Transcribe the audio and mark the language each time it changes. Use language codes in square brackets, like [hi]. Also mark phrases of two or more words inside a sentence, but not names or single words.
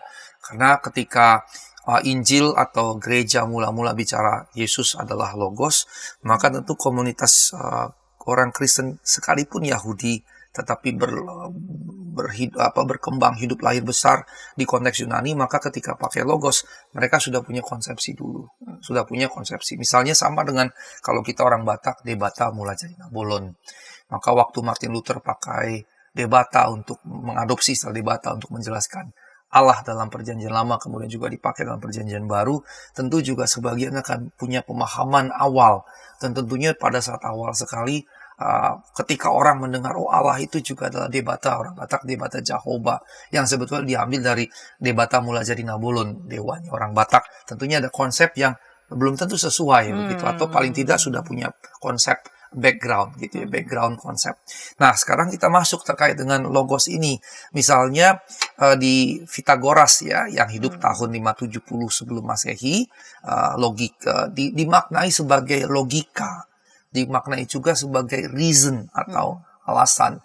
[id] Karena ketika Injil atau gereja mula-mula bicara Yesus adalah logos, maka tentu komunitas orang Kristen sekalipun Yahudi, tetapi berkembang hidup lahir besar di konteks Yunani, maka ketika pakai logos, mereka sudah punya konsepsi dulu. Sudah punya konsepsi. Misalnya sama dengan kalau kita orang Batak, [bbc] debata mula jadi nabolon. [id] Maka waktu Martin Luther pakai debata untuk mengadopsi istilah debata untuk menjelaskan Allah dalam perjanjian lama, kemudian juga dipakai dalam perjanjian baru, tentu juga sebagian akan punya pemahaman awal. Dan tentunya pada saat awal sekali, ketika orang mendengar, oh Allah itu juga adalah debata, orang Batak debata Jehovah, yang sebetulnya diambil dari [bbc] debata mula jadi nabolon, [id] dewanya orang Batak. Tentunya ada konsep yang belum tentu sesuai begitu, atau paling tidak sudah punya konsep background gitu ya, background konsep. Nah, sekarang kita masuk terkait dengan logos ini. Misalnya di Pythagoras ya, yang hidup tahun 570 sebelum Masehi, logika dimaknai sebagai logika, dimaknai juga sebagai reason atau alasan.